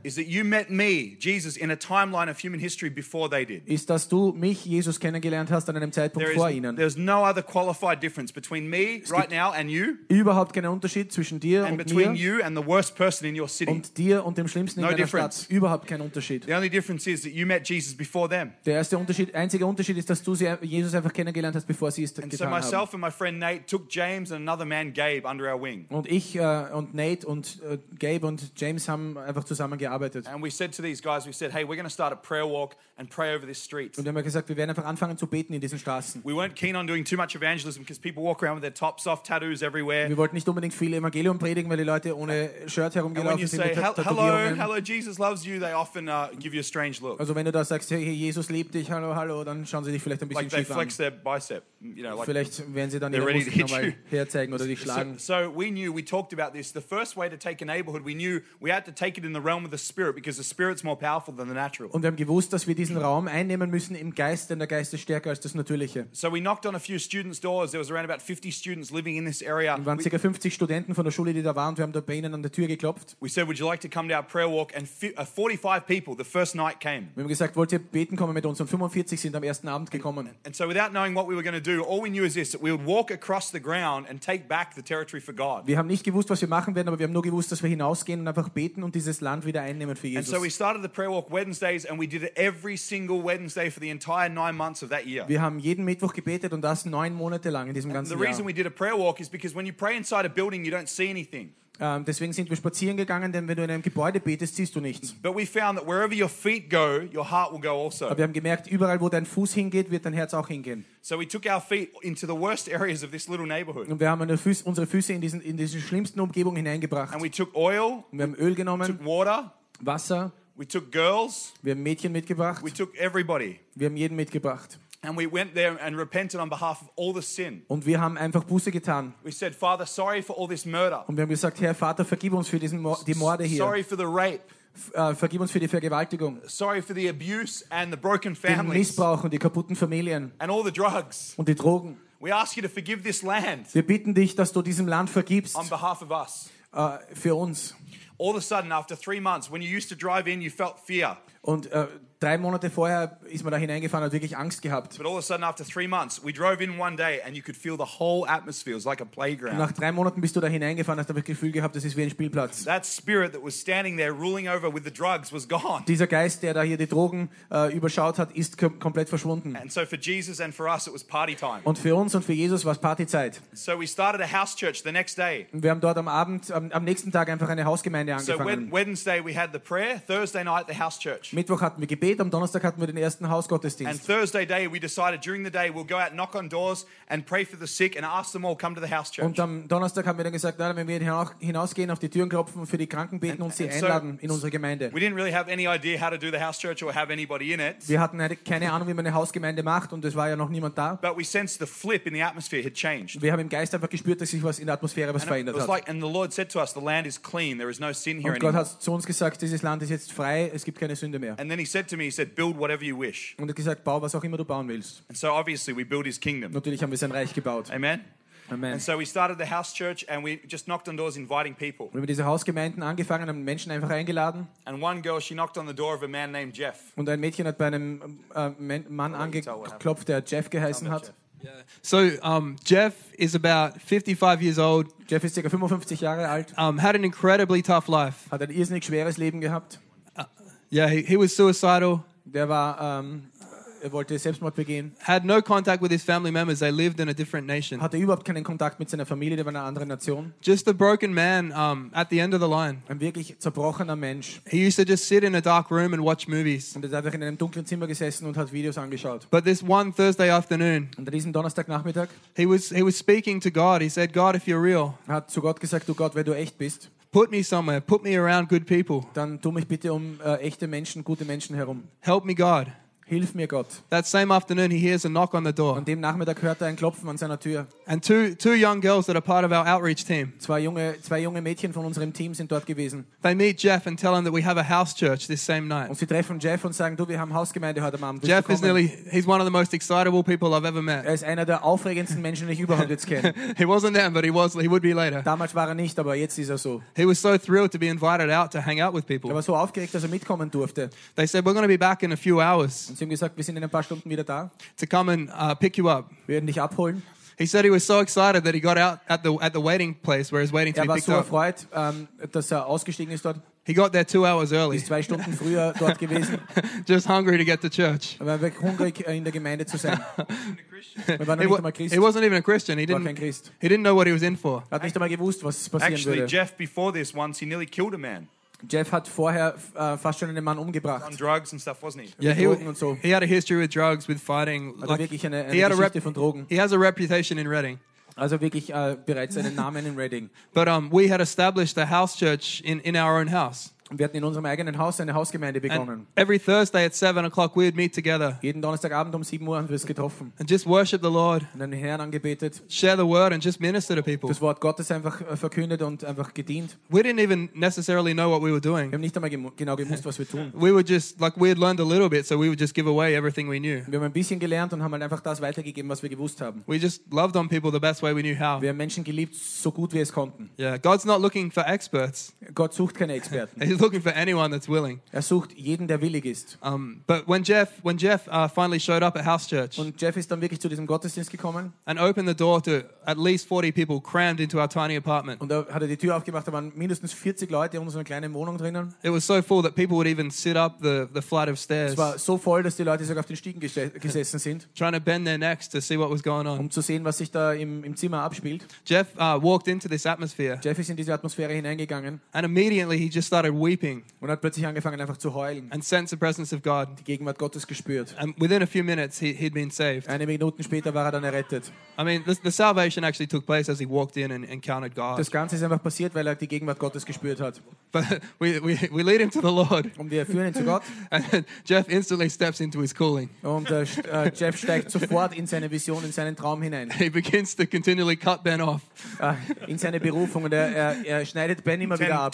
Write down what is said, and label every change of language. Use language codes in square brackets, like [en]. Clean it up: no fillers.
[en] Is that you met me, Jesus, in a timeline of human history before they did. [de] Ist, dass du mich, Jesus, kennengelernt hast an einem Zeitpunkt vor ihnen. [en] There's no other qualified difference between me right now and you. [de] Überhaupt keinen Unterschied zwischen dir und mir. [en] And between you and the worst person in your city. [de] Und dir und dem Schlimmsten in deiner Stadt. Überhaupt keinen Unterschied. [en] The only difference is that you met Jesus before them. [de] Der erste Unterschied, einzige Unterschied ist, dass du Jesus einfach kennengelernt hast, bevor sie es getan haben. [en] And so myself and my friend Nate took James and another man Gabe under our wing. [de] Und ich und Nate und Gabe und James haben einfach zusammengearbeitet. [en] And we said to these guys, we said, hey, we're going to start a prayer walk and pray over this street. [de] Und wir haben gesagt, wir werden einfach anfangen zu beten in diesen Straßen. [en] We weren't keen on doing too much evangelism because people walk around with their tops off, tattoos everywhere. [de] Wir wollten nicht unbedingt viel Evangelium predigen, weil die Leute ohne Shirt herumgelaufen sind. [en] And when you say, hello, Jesus loves you, they often give you a strange look. [de] Also wenn du da sagst, hey, Jesus liebt dich, hallo, dann schauen sie dich vielleicht ein bisschen like schief an. [en] Like they flex their bicep, you know, like [de] vielleicht werden sie dann ihre Muskeln nochmal herzeigen oder dich schlagen. [en] So we knew, we talked about this. The first way to take a neighborhood, we knew We had to take it in the realm of the spirit because the spirit's more powerful than the natural. [de] Und wir haben gewusst, dass wir diesen Raum einnehmen müssen im Geist, denn der Geist ist stärker als das Natürliche. [en] So we knocked on a few students' doors. There was around about 50 students living in this area. [de] Und waren circa 50 Studenten von der Schule, die da waren. Und wir haben dort bei ihnen an der Tür geklopft. [en] We said, "Would you like to come to our prayer walk?" And 45 people the first night came. [de] Wir haben gesagt, wollt ihr beten kommen mit uns? Und 45 sind am ersten Abend gekommen. [en] And so without knowing what we were going to do, all we knew is this: that we would walk across the ground and take back the territory for God. [de] Wir haben nicht gewusst, was wir machen werden, aber wir haben nur gewusst, dass wir hinausgehen und einfach beten und dieses Land wieder einnehmen für Jesus. [en] And so we started the prayer walk Wednesdays and we did it every single Wednesday for the entire 9 months of that year. [de] Wir haben jeden Mittwoch gebetet und das 9 Monate lang in diesem ganzen Jahr. [en] The reason we did a prayer walk is because when you pray inside a building you don't see anything. [de] Deswegen sind wir spazieren gegangen, denn wenn du in einem Gebäude betest, siehst du nichts. [en] But we found that wherever your feet go, your heart will go also. [de] Aber wir haben gemerkt, überall wo dein Fuß hingeht, wird dein Herz auch hingehen. [en] So we took our feet into the worst areas of this little neighborhood. [de] Und wir haben unsere Füße in diese schlimmsten Umgebung hineingebracht. [en] And we took oil. [de] Und wir haben Öl genommen. [en] Took water. [de] Wasser. [en] We took girls. [de] Wir haben Mädchen mitgebracht. [en] We took everybody. [de] Wir haben jeden mitgebracht. [en] And we went there and repented on behalf of all the sin. [de] Und wir haben einfach Buße getan. [en] We said, "Father, sorry for all this murder." [de] Und wir haben gesagt, Herr Vater, vergib uns für diesen die Morde hier. [en] Sorry for the rape. [de] Vergib uns für die Vergewaltigung. [en] Sorry for the abuse and the broken families. [de] Den Missbrauch und die kaputten Familien. [en] And all the drugs. [de] Und die Drogen. [en] We ask you to forgive this land. [de] Wir bitten dich, dass du diesem Land vergibst. [en] On behalf of us. [de] Für uns. [en] All of a sudden, after 3 months, when you used to drive in, you felt fear. [de] Und 3 Monate vorher ist man da hineingefahren und hat wirklich Angst gehabt. [en] But all of a sudden, after 3 months, we drove in one day and you could feel the whole atmosphere. It was like a playground. [de] Und nach 3 Monaten bist du da hineingefahren, hast du das Gefühl gehabt, das ist wie ein Spielplatz. [en] That spirit that was standing there, ruling over with the drugs, was gone. [de] Dieser Geist, der da hier die Drogen überschaut hat, ist komplett verschwunden. [en] And so for Jesus and for us, it was party time. [de] Und für uns und für Jesus war es Partyzeit. [en] So we started a house church the next day. [de] Und wir haben dort am nächsten Tag einfach eine Hausgemeinde angefangen. [en] So Wednesday we had the prayer. Thursday night the house church. [de] Mittwoch hatten wir Gebet, am Donnerstag hatten wir den ersten Hausgottesdienst. [en] And Thursday day we decided during the day we'll go out, knock on doors and pray for the sick and ask them all come to the house church. [de] Und am Donnerstag haben wir dann gesagt, wenn wir hinausgehen, auf die Türen klopfen, für die Kranken beten und sie einladen in unsere Gemeinde. [en] We didn't really have any idea how to do the house church or have anybody in it. [de] Wir hatten keine Ahnung, wie man eine Hausgemeinde macht und es war ja noch niemand da. [en] But we sensed the flip in the atmosphere had changed. [de] Wir haben im Geist einfach gespürt, dass sich was in der Atmosphäre was verändert hat. [en] And the Lord said to us, the land is clean, there is no sin here anymore. [de] Und Gott hat zu uns gesagt, dieses Land ist jetzt frei, es gibt keine Sünde mehr. [en] And then he said to me, he said, "Build whatever you wish." [de] Und er gesagt, bau was auch immer du bauen willst. [en] And so obviously we built his kingdom. [de] Natürlich haben wir sein Reich gebaut. [en] Amen. [de] Amen. [en] And so we started the house church and we just knocked on doors inviting people. [de] Wir haben diese Hausgemeinden angefangen, haben Menschen einfach eingeladen. [en] And one girl, she knocked on the door of a man named Jeff. [de] Und ein Mädchen hat bei einem Mann angeklopft, der Jeff geheißen hat. [en] Yeah. So Jeff is about 55 years old. [de] Jeff ist ca. 55 Jahre alt. [en] Had an incredibly tough life. [de] Hat ein irrsinnig schweres Leben gehabt. [en] Yeah, he was suicidal. [de] Der war wollte Selbstmord begehen. [en] Had no contact with his family members. They lived in a different nation. [de] Hatte überhaupt keinen Kontakt mit seiner Familie, der war in einer anderen Nation. [en] Just a broken man at the end of the line. [de] Ein wirklich zerbrochener Mensch. [en] He used to just sit in a dark room and watch movies. [de] Und er hat einfach in einem dunklen Zimmer gesessen und hat Videos angeschaut. [en] But this one Thursday afternoon. [de] Und an diesem Donnerstagnachmittag. [en] He was speaking to God. He said, "God, if you're real." [de] Er hat zu Gott gesagt, du Gott, wenn du echt bist. [en] Put me somewhere. Put me around good people. [de] Dann tu mich bitte um echte Menschen, gute Menschen herum. [en] Help me, God. [de] Hilf mir, Gott. [en] That same afternoon, he hears a knock on the door. [de] An dem Nachmittag hört er ein Klopfen an seiner Tür. [en] And two young girls that are part of our outreach team. [de] Zwei junge Mädchen von unserem Team sind dort gewesen. [en] They meet Jeff and tell him that we have a house church this same night. [de] Und sie treffen Jeff und sagen, du, wir haben Hausgemeinde heute Abend. Willst [en] Jeff is nearly, he's one of the most excitable people I've ever met. [de] Er ist einer der aufregendsten Menschen, die ich überhaupt jetzt kenne. [en] He wasn't then, but he would be later. [de] Damals war er nicht, aber jetzt ist er so. [en] He was so thrilled to be invited out to hang out with people. [de] Er war so aufgeregt, dass er mitkommen durfte. [en] They said, "We're going to be back in a few hours." [de] Und sie haben gesagt, wir sind in ein paar Stunden wieder da. [en] To come and pick you up. [de] Wir werden dich abholen. [en] He said he was so excited that he got out at the waiting place where he was waiting to be picked up. [de] Er war so erfreut, dass er ausgestiegen ist dort. [en] He got there 2 hours early. [de] Ist 2 Stunden früher dort gewesen. [en] Just hungry to get to church. [de] Er war wirklich hungrig, in der Gemeinde zu sein. [en] He wasn't even a Christian. He didn't. He didn't know what he was in for. [de] Er hat nicht einmal gewusst, was passieren würde. [en] Actually, Jeff, before this once, he nearly killed a man. [de] Jeff hat vorher fast schon einen Mann umgebracht. [en] On drugs and stuff, wasn't he? Yeah, he had a history with drugs, with fighting. [de] Also wirklich eine Geschichte von Drogen. [en] He has a reputation in Reading. [de] Also wirklich bereits einen Namen in Reading. [en] But we had established a house church in our own house. [de] Und wir hatten in unserem eigenen Haus eine Hausgemeinde begonnen. [en] And every Thursday at 7 o'clock we'd meet together. [de] Jeden Donnerstagabend 7 Uhr haben wir uns getroffen. [en] And just worship the Lord. [de] Und den Herrn angebetet. [en] Share the word and just minister to people. [de] Das Wort Gottes einfach verkündet und einfach gedient. [en] We didn't even necessarily know what we were doing. [de] Wir haben nicht einmal genau gewusst, was wir tun. [en] We were just like we had learned a little bit, so we would just give away everything we knew. [de] Wir haben ein bisschen gelernt und haben halt einfach das weitergegeben, was wir gewusst haben. [en] We just loved on people the best way we knew how. [de] Wir haben Menschen geliebt, so gut wie es konnten. [en] Yeah, God's not looking for experts. [de] Gott sucht keine Experten. [en] He's looking for anyone that's willing. [de] Er sucht jeden, der willig ist. [en] But when Jeff finally showed up at House Church, [de] und Jeff ist dann wirklich zu diesem Gottesdienst gekommen, [en] and opened the door to at least 40 people crammed into our tiny apartment. [de] Und da hat er die Tür aufgemacht, da waren mindestens 40 Leute in unserer kleinen Wohnung drinnen. [en] It was so full that people would even sit up the flight of stairs. [de] Es war so voll, dass die Leute sogar auf den Stiegen gesessen sind. [en] Trying to bend their necks to see what was going on. [de] Um zu sehen, was sich da im Zimmer abspielt. [en] Jeff walked into this atmosphere. [de] Jeff ist in diese Atmosphäre hineingegangen. [en] And immediately he just started weeping. [de] Und hat plötzlich angefangen einfach zu heulen. [en] And sensed the presence of God. [de] Die Gegenwart Gottes gespürt. [en] And within a few minutes he'd been saved. [de] Einige Minuten später war er dann errettet. [en] I mean, the salvation actually took place as he walked in and encountered God. [de] Das Ganze ist einfach passiert, weil er die Gegenwart Gottes gespürt hat. [en] But we lead him to the Lord. [de] Und wir führen ihn zu Gott. [en] And Jeff instantly steps into his calling. [de] Und Jeff steigt sofort in seine Vision, in seinen Traum hinein. [en] He begins to continually cut Ben off. [de] In seine Berufung und er schneidet Ben immer wieder ab.